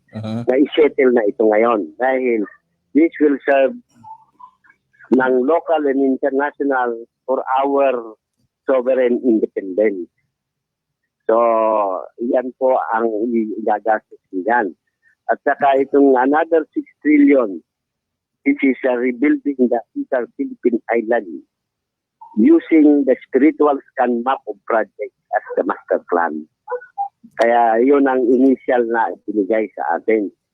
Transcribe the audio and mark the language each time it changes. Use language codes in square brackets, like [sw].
[tl] Na i-settle na ito ngayon. [en] Dahil this will serve ng local and international for our sovereign independence. [tl] So, yan po ang igagastos niyan. At saka itong [en] another 6 trillion, this is rebuilding the entire Philippine Island using the spiritual scan map of project as the master plan. [tl] Kaya yun ang initial na binigay sa atin.